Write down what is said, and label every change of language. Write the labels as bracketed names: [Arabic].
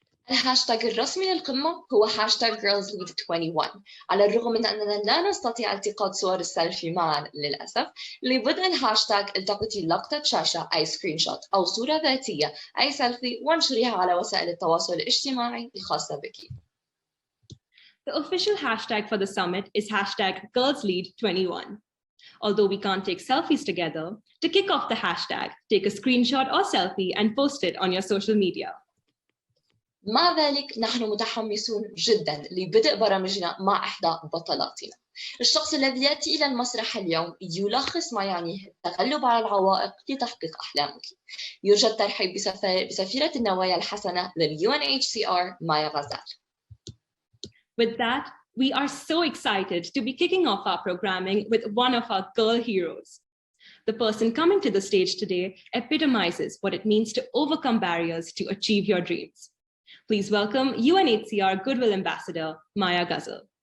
[Arabic] الهاشتاج الرسمي للقمة هو هاشتاج girlslead21. على الرغم من أننا لا نستطيع التقاط صور السيلفي معا للأسف، لبدء الهاشتاج التقطي لقطة شاشة أي سكرين شوت أو صورة ذاتية أي سيلفي وانشريها على وسائل التواصل الاجتماعي الخاصة بك. [English] The official hashtag for the summit is hashtag girlslead21. Although we can't take selfies together, to kick off the hashtag, take a screenshot or selfie and post it on your social media. [Arabic] مع ذلك نحن متحمسون جدا لبدء برامجنا مع إحدى بطلاتنا. الشخص الذي يأتي إلى المسرح اليوم يلخص ما يعنيه التغلب على العوائق لتحقيق أحلامك. يرجى الترحيب بسفيرة النوايا الحسنة لل UNHCR مايا غزال. [English] With that, we are so excited to be kicking off our programming with one of our girl heroes. The person coming to the stage today epitomizes what it means to overcome barriers to achieve your dreams. Please welcome UNHCR Goodwill Ambassador, Maya Ghazal.